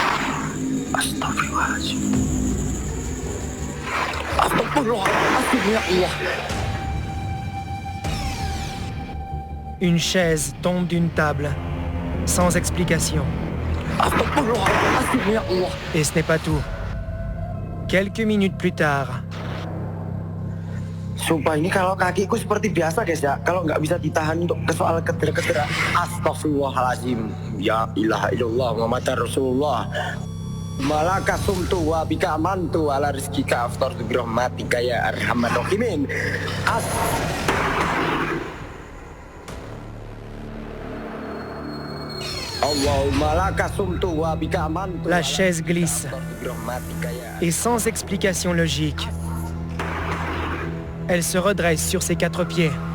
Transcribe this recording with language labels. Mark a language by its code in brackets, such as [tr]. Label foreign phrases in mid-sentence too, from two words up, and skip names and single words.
[fr] Une chaise tombe d'une table, sans explication. Et ce n'est pas tout. Quelques minutes plus tard... [id] Sumpah ini kalau kakiku seperti biasa guys ya. Kalau nggak bisa ditahan untuk ke soal kedera-kedera. Astagfirullahaladzim. [ar] يا إله إلا الله محمد رسول الله. ملك صمت وبك آمنت على رزقك أفطرت برحمتك يا أرحم الراحمين. [fr] La chaise glisse. Et sans explication logique, elle se redresse sur ses 4 pieds.